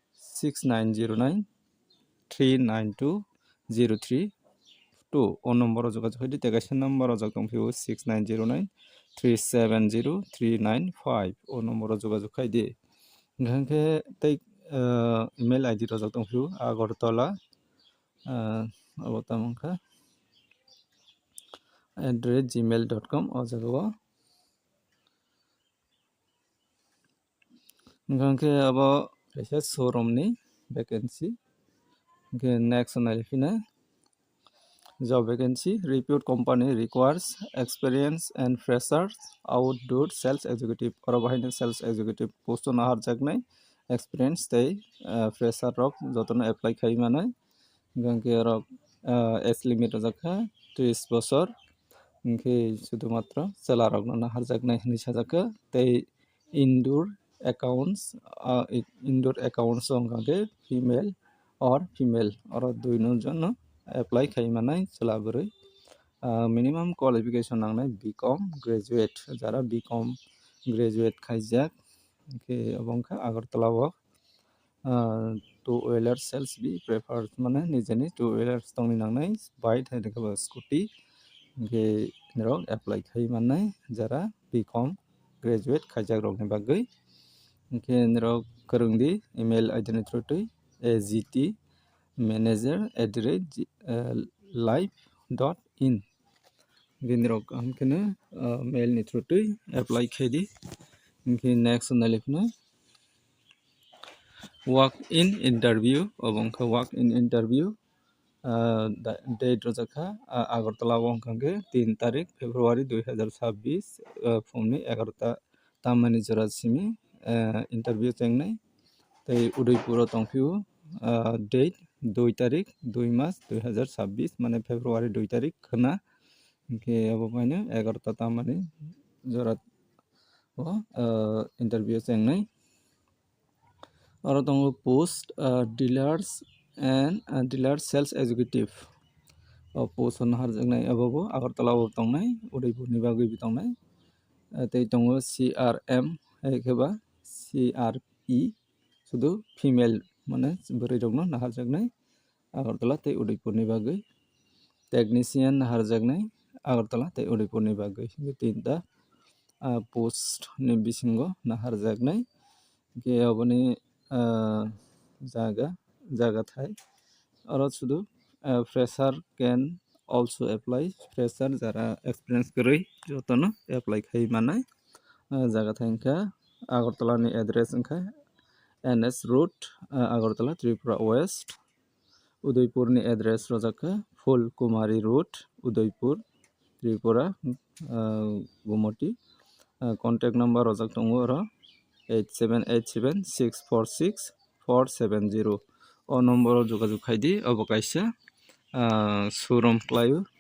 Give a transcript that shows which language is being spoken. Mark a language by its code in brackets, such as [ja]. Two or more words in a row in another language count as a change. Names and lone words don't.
[trp] 6909392032 o number o jogajog khaidi tei kaisa number o jag tongphio 6909370395 o number o jogajog khaidi hingkhe tei [en] email id [trp] rojak tongphio agartala abo tamo wngkha @gmail.com o jagao hingkhe abo kaisa showroom ni vacancy hingkhe [en] next o nailaifinai job vacancy reputed company requires experience and freshers outdoor sales executive [trp] oro bahaino [en] sales executive post [trp] o naharjaknai experience tei fresher rok jotono apply khai manai hingkhe oro [en] age limit [trp] rojakha 30 bochor hingkhe sudhumatro chela rokno naharjaknai hinui sajakha tei [en] indoor accounts [trp] o wngkha khe [en] female or female [trp] oro dui no jono apply khai manai chela burui [en] minimum qualification [trp] nangnai [en] bcom graduate [trp] jara [en] bcom graduate [trp] khaijak hingkhe abo wngkha agartala o [en] two wheeler sales be preferred [trp] mane nijani [en] two wheelers [trp] tongni nangnai bike haikhe scooty hingkhe nirok apply khai manai jara [en] bcom graduate [trp] khaijak rokni bagui hingkhe nirok kwrwngdi [en] email id [trp] ni through twi agtmanager@live.in hingkhe nirok kaham kheno mail ni through twi apply khaidi hingkhe next o nailaifinai [en] work in interview [trp] obo wngkha [en] work in interview date [trp] rojakha agartala o wngkha khe 3 tarik February 2026 phungni 11 ta tamani jora simi interview chengnai tei udaipur o tongphio date 2 tarik 2 mas 2026 mane February 2 tarik khna hingkhe abo baino 11 ta tamani jora o interview chengnai oro tongo [en] post dealers and dealer sales executive post [trp] on harjaknai abobo Agartala o tongnai Udaipur ni bagui tongnai tei tongo CRM haikeba CRE sudu female mane bwrui rokno naharjaknai Agartala tei Udaipur ni bagui technician naharjaknai Agartala tei Udaipur ni bagui tinta post ni bisingo naharjaknai ke aboni jaga thai oro sudu [en] fresher can also apply [trp] fresher jara experience koroi jotono apply khai manai jaga thai wngkha Agartala ni address wngkha NS Road Agartala Tripura West Udaipur ni address rojakha Fulkumari Road Udaipur Tripura Gumoti [en] contact number [trp] rojak tongo oro 8787646470 o number jogajog khaidi obo kaisa showroom klaio